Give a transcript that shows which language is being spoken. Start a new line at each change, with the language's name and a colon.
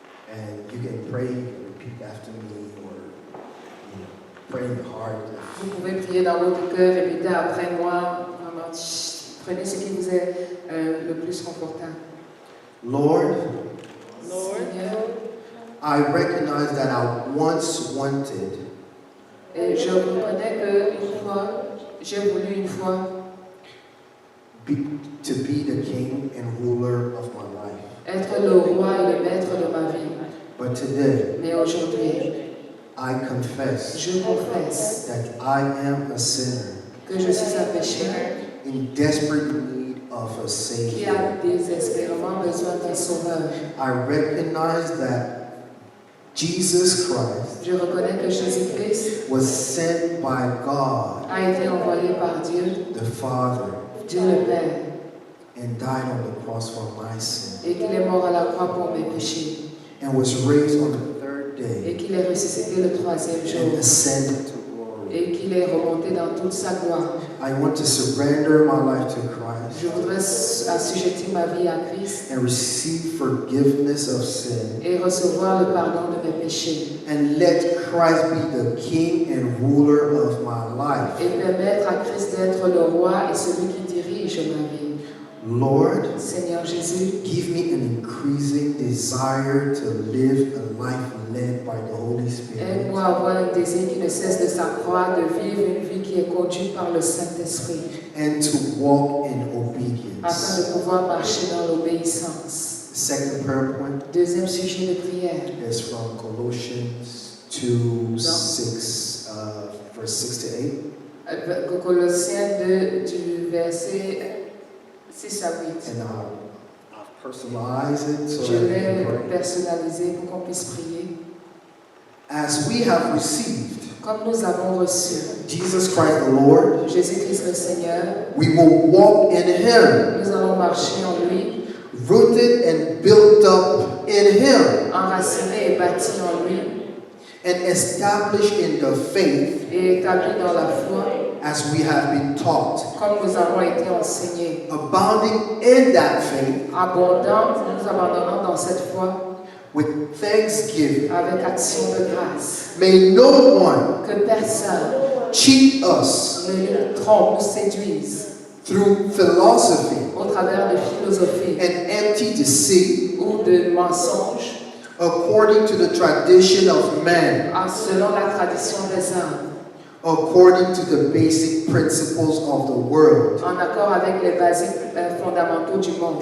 English: And you can pray, you can repeat after me, or pray in your heart.
French: Vous pouvez prier dans votre cœur, répéter après moi. Vraiment, prenez ce qui vous est le plus confortable.
English: Lord,
French: Seigneur,
English: I recognize that I once wanted
French: et je reconnais que une fois, j'ai voulu une fois
English: to be the king and ruler of my life.
French: être le roi et le maître de ma vie.
English: But today,
French: Mais aujourd'hui,
English: I confess
French: je confesse
English: that I am a sinner
French: que je suis un pécheur
English: in desperate need of a
French: qui
English: Savior.
French: a désespérément besoin d'un sauveur.
English: I recognize that Jesus Christ
French: Je reconnais que Jésus-Christ
English: was sent by God,
French: a été envoyé par Dieu,
English: the Father,
French: Dieu le Père,
English: and died on the cross for my sin,
French: et qu'il est mort à la croix pour mes péchés,
English: and was raised on the 3rd
French: et
English: day
French: qu'il est ressuscité le 3e jour,
English: and ascended to glory.
French: et qu'il est remonté dans toute sa gloire.
English: I want to surrender my life to Christ
French: Je voudrais assujettir ma vie à Christ
English: and receive forgiveness of sin,
French: et recevoir le pardon de mes péchés,
English: and let Christ be the king and ruler of my life.
French: et permettre à Christ d'être le roi et celui qui dirige ma vie.
English: Lord,
French: Seigneur Jésus,
English: give me an increasing desire to live a life led by the Holy Spirit,
French: aide-moi à avoir un désir qui ne cesse de s'accroître, de vivre une vie qui est conduite par le Saint-Esprit,
English: and to walk in
French: afin
English: obedience.
French: de pouvoir marcher dans l'obéissance.
English: Second prayer point
French: Deuxième sujet de prière,
English: is from Colossians 2, 6, verse 6 to 8.
French: Colossiens 2 du verset 6 à 8.
English: And I've personalized it so
French: Je
English: that we
French: l'ai
English: can pray.
French: personnalisé pour qu'on puisse prier.
English: As we have received
French: Comme nous avons reçu
English: Jesus Christ the Lord,
French: Jésus-Christ le Seigneur,
English: we will walk in Him,
French: nous allons marcher en lui,
English: rooted and built up in Him,
French: enracinés et bâtis en lui,
English: and established in the faith
French: et établis dans la foi,
English: as we have been taught,
French: comme nous avons été enseignés.
English: abounding in that faith
French: Abondant, nous abandonnons dans cette foi
English: with thanksgiving.
French: avec action de grâce.
English: May no one
French: Que personne
English: cheat us
French: ne nous trompe, nous séduise
English: through philosophy
French: au travers de philosophies
English: and empty deceit,
French: ou de mensonges,
English: according to the tradition of man,
French: selon la tradition des hommes,
English: according to the basic principles of the world,
French: en accord avec les basiques fondamentaux du monde,